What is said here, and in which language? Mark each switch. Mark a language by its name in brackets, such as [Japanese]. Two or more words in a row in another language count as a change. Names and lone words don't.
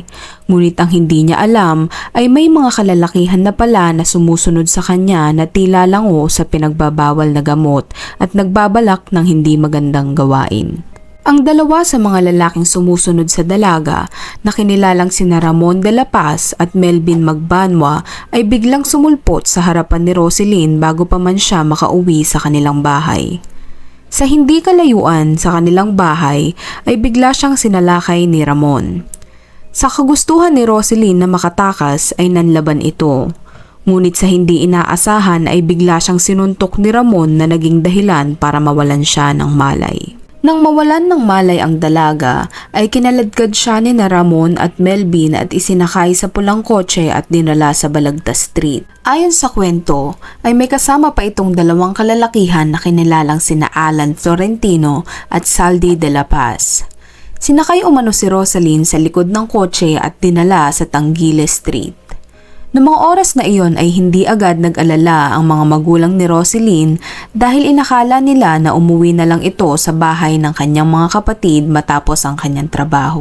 [Filipino] Ngunit ang hindi niya alam ay may mga kalalakihan na pala na sumusunod sa kanya na tila lango sa pinagbabawal na gamot at nagbabalak ng hindi magandang gawain. Ang dalawa sa mga lalaking sumusunod sa dalaga na kinilalang sina Ramon de la Paz at Melvin Magbanwa ay biglang sumulpot sa harapan ni Roselyn bago pa man siya makauwi sa kanilang bahay. Sa hindi kalayuan sa kanilang bahay ay bigla siyang sinalakay ni Ramon. Sa kagustuhan ni Roselyn na makatakas ay nanlaban ito. Ngunit sa hindi inaasahan ay bigla siyang sinuntok ni Ramon na naging dahilan para mawalan siya ng malay. Nang mawalan ng malay ang dalaga, ay kinaladkad siya ni Ramon at Melvin at isinakay sa pulang kotse at dinala sa Balagtas Street. Ayon sa kwento, ay may kasama pa itong dalawang kalalakihan na kinilalang sina Alan Florentino at Saldi de la Paz. Sinakay umano si Roselyn sa likod ng kotse at dinala sa Tangiles Street. Noong mga oras na iyon ay hindi agad nag-alala ang mga magulang ni Roselyn dahil inakala nila na umuwi na lang ito sa bahay ng kanyang mga kapatid matapos ang kanyang trabaho.